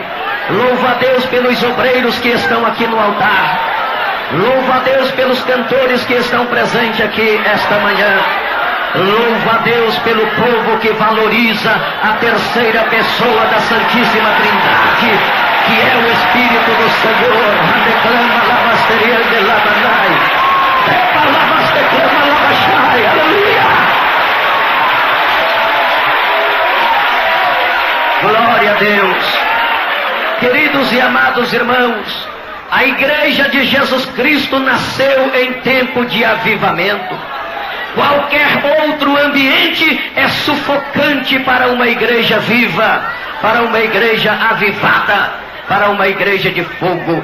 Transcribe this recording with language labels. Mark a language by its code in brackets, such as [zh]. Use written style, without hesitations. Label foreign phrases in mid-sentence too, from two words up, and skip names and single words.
[pt] Louvo a Deus pelos obreiros que estão aqui no altar. Louvo a Deus pelos cantores que estão presentes aqui esta manhã. Louvo a Deus pelo povo que valoriza a terceira pessoa da Santíssima Trindade, que é o Espírito do Senhor. Declama lavasteria de lavanai. Declama lavachai. Aleluia. Glória a Deus. Queridos e amados irmãos, a Igreja de Jesus Cristo nasceu em tempo de avivamento. Qualquer outro ambiente é sufocante para uma igreja viva, para uma igreja avivada, para uma igreja de fogo.